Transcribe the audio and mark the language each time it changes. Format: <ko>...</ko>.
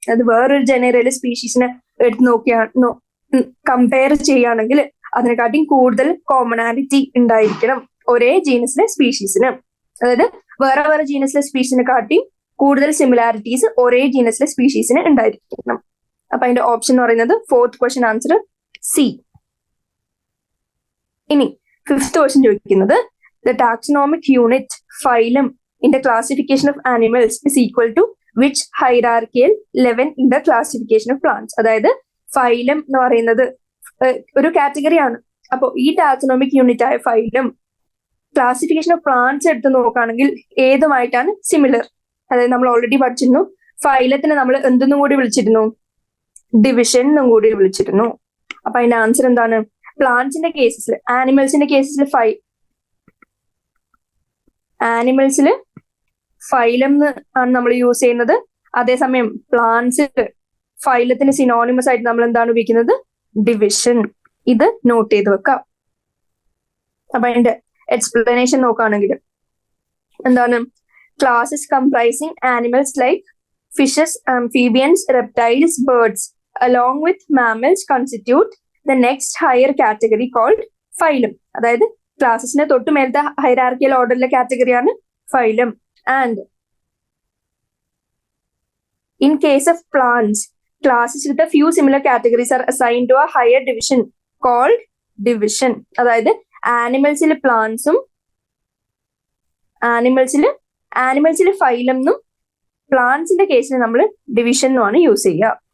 <ml>അത് വേറൊരു ജനറയിലെ സ്പീഷീസിനെ എടുത്ത് കമ്പയർ ചെയ്യുകയാണെങ്കിൽ അതിനെക്കാട്ടിയും കൂടുതൽ കോമണാലിറ്റി ഉണ്ടായിരിക്കണം ഒരേ ജീനസിലെ സ്പീഷീസിന്. അതായത് വേറെ വേറെ ജീനസിലെ സ്പീഷീസിനെ കാട്ടിയും കൂടുതൽ സിമിലാരിറ്റീസ് ഒരേ ജീനസിലെ സ്പീഷീസിന് ഉണ്ടായിരിക്കണം. അപ്പൊ അതിന്റെ ഓപ്ഷൻ എന്ന് പറയുന്നത് ഫോർത്ത് ക്വസ്റ്റ്യൻ ആൻസർ സി. ഇനി ഫിഫ്ത് ക്വസ്റ്റ്യൻ ചോദിക്കുന്നത് the taxonomic unit phylum</ml> <en>in the classification of animals is equal to which hierarchical level in the classification of plants.</en> <ml>അതായത് ഫൈലം എന്ന് പറയുന്നത് ഒരു കാറ്റഗറിയാണ്. അപ്പോൾ ഈ ടാക്സോണോമിക് യൂണിറ്റ് ആയ ഫൈലം ക്ലാസിഫിക്കേഷൻ ഓഫ് പ്ലാന്റ്സ് എടുത്ത് നോക്കുകയാണെങ്കിൽ ഏതുമായിട്ടാണ് സിമിലർ? അതായത് നമ്മൾ ഓൾറെഡി പഠിച്ചിരുന്നു ഫൈലത്തിനെ നമ്മൾ എന്തെന്നും കൂടി വിളിച്ചിരുന്നു? ഡിവിഷൻ എന്നും കൂടി വിളിച്ചിരുന്നു. അപ്പൊ അതിന്റെ ആൻസർ എന്താണ്? പ്ലാന്റ്സിന്റെ കേസിൽ, ആനിമൽസിന്റെ കേസിൽ ആനിമൽസിൽ ഫൈലം ആണ് നമ്മൾ യൂസ് ചെയ്യുന്നത്. അതേസമയം പ്ലാന്റ്സിൽ ഫൈലത്തിന് സിനോണിമസ് ആയിട്ട് നമ്മൾ എന്താണ് ഉപയോഗിക്കുന്നത്? ഡിവിഷൻ. ഇത് നോട്ട് ചെയ്ത് വെക്കാം. അപ്പൊ അതിന്റെ എക്സ്പ്ലനേഷൻ നോക്കുകയാണെങ്കിൽ എന്താണ്?</ml> <en>Classes comprising animals like fishes, amphibians, reptiles, birds along with mammals constitute the next higher category called phylum.</en> <ml>അതായത് ക്ലാസസിന്റെ തൊട്ട് മേലത്തെ hierarchical ഓർഡറിലെ കാറ്റഗറിയാണ് phylum. And in case of plants, classes with a few similar categories R assigned to A higher division called division. അതായത് ആനിമൽസിൽ പ്ലാന്റ്സും ആനിമൽസിൽ phylum എന്നും പ്ലാന്റ്സിന്റെ കേസിൽ നമ്മൾ division എന്നുമാണ് use ചെയ്യുക.</ml>